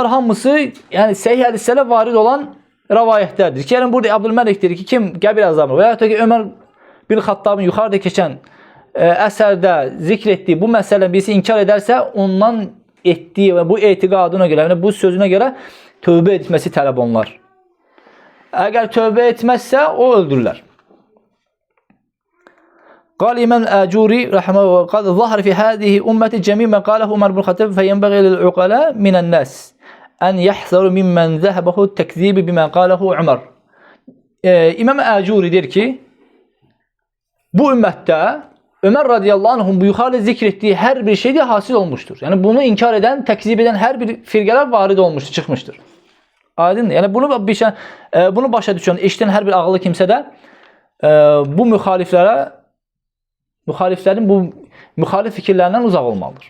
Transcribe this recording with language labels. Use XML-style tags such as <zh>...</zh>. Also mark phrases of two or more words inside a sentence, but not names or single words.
<az>Bunlar hamısı, yəni səhih hədislərə varid olan rivayətlərdir ki, yəni burada Abdülməlik deyir ki, kim qəbir əzabını və ya da ki, Ömər bin Xattabın yuxarıda keçən əsərdə zikr etdiyi bu məsələni birisi inkar edərsə, ondan etdiyi və bu etiqadına görə, yəni bu sözünə görə tövbə etməsi tələb olunur. Əgər tövbə etməzsə, o öldürürlər.</az> <ar>قال إمام الآجوري رحمه الله قال ظهر في هذه أمة جميع ما قاله عمر بن الخطاب فينبغي للعقلاء من الناس أن يحذروا ممن ذهبه التكذيب بما قاله عمر.</ar> <az>İmam Əcuri deyir ki, bu ümmətdə Ömər</az> <ar>رضي الله عنهم</ar> <az>bu yuxarıda zikr etdiyi hər bir şeydə hasil olmuşdur. Yəni bunu inkar edən, təkzib edən hər bir firqələr varid olmuşdur, çıxmışdır. Aydındır. Yəni bunu başa düşən, eşidən hər bir ağıllı kimsə də bu müxaliflərin bu müxalif fikirlərindən uzaq olmalıdır.</az>